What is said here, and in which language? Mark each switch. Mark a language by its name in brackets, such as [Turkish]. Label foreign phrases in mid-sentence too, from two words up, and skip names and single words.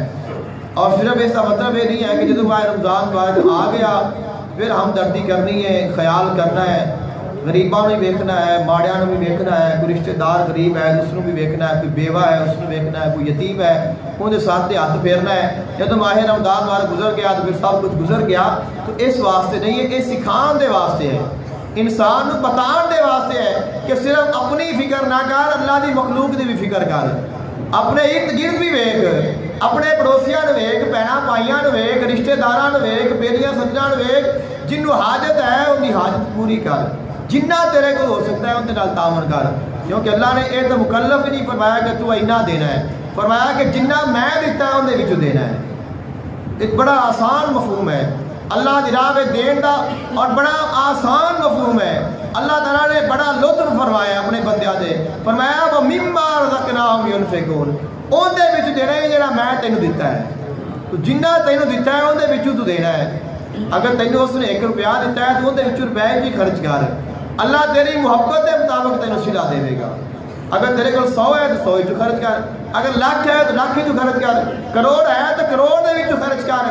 [Urdu] اور صرف اس کا مطلب یہ نہیں ہے کہ جب ماہ رمضان مبارک آ گیا پھر ہمدردی کرنی ہے، خیال کرنا ہے، [Punjabi] غریباں بھی ویکھنا ہے، ماڑیاں بھی ویکھنا ہے، [Urdu] کوئی رشتہ دار غریب ہے اس کو بھی ویکھنا ہے، کوئی بیوہ ہے اس کو ویکھنا ہے، کوئی یتیم ہے ان سر سے ہاتھ پھیرنا ہے. جب ماہ رمضان مبارک گزر گیا تو پھر سب کچھ گزر گیا. تو اس واسطے نہیں ہے، یہ [Punjabi] سکھان دے واسطے ہے، [Urdu] انسان کو [Punjabi] بتان دے واسطے ہے [Urdu] کہ صرف اپنی فکر نہ کر، [Punjabi] اللہ دی مخلوق دی بھی فکر کر. اپنے ارد گرد بھی ویکھ، اپنے پڑوسیاں نو ویکھ، بہناں بھائیاں نو ویکھ، رشتہ داراں نو ویکھ، بیلیاں سجناں نو ویکھ، جنوں حاجت ہے [Urdu] ان کی حاجت پوری کر، [Punjabi] جنہ تیرے کو ہو سکتا ہے ان کے نال تعاون کر. [Urdu] کیونکہ اللہ نے یہ تو مکلف ہی نہیں فرمایا کہ تو اینا دینا ہے، فرمایا کہ جنہ میں دیتا ہے [Punjabi] اندر وچوں دینا ہے. [Urdu] ایک بڑا آسان مفہوم ہے [Punjabi] اللہ دی راہ وچ دین دا، [Urdu] اور بڑا آسان مفہوم ہے. [Punjabi] اللہ تعالیٰ نے بڑا لطف فرمایا اپنے بندیاں دے، فرمایا [Arabic] وَمِمَّا رَزَقْنَاهُمْ يُنْفِقُونَ، [Punjabi] اون دے وچ دینا ہے جڑا میں تینوں دیتا ہے. تو جنہ تینوں دیتا ہے اون دے وچوں تو دینا ہے. اگر تینوں اس نے 1 روپیہ دیتا ہے تو اون دے وچوں روپے بھی خرچ کر. [Urdu] اللہ تیری محبت کے مطابق تینوں صلہ دے گا. اگر تیرے کو 100 ہے تو 100 چ خرچ کر، اگر لاکھ ہے تو لاکھ چ خرچ کر، کروڑ ہے تو کروڑ [Punjabi] دے وچ خرچ کر.